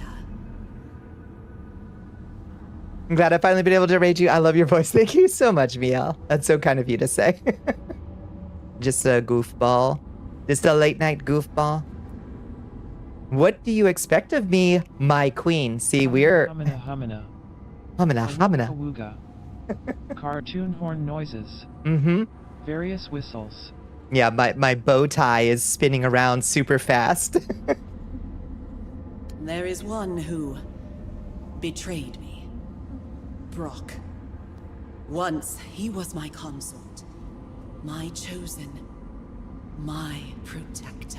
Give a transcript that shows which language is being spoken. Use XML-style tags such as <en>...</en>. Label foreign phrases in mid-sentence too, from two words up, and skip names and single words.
<en>Our protector. I'm glad I've finally been able to raid you. I love your voice. Thank you so much, Miel. That's so kind of you to say. Just a goofball. Just a late night goofball. What do you expect of me, my queen? See, we're... Humana, humana. Humana, humana. Awooga, wooga. Cartoon horn noises. Mm-hmm. Various whistles. Yeah, my bow tie is spinning around super fast. There is one who betrayed me. Brock. Once he was my consort, my chosen, my protector.</en>